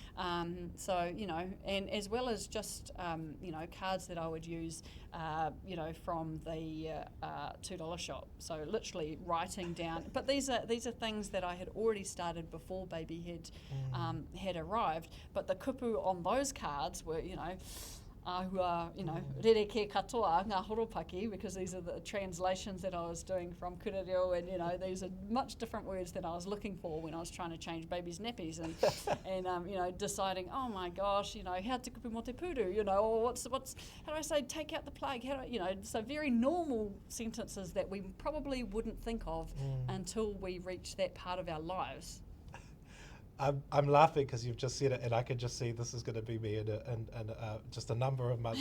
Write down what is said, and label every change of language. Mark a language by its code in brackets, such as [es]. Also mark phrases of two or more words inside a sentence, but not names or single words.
[en] And as well as just, cards that I would use, from the $2 shop. So literally writing down. But these are things that I had already started before baby had arrived. But the kupu on those cards were, [mi] ahua, rere ke katoa, ngā horopaki, [en] because these are the translations that I was doing from kurereo, and, these are much different words that I was looking for when I was trying to change babies' nappies and deciding, oh my gosh, how [mi] te kupu mo te puru, [en] or what's, how do I say, take out the plug, how do I, so very normal sentences that we probably wouldn't think of until we reach that part of our lives. I'm laughing because you've just said it, and I can just see this is going to be me in just a number of months.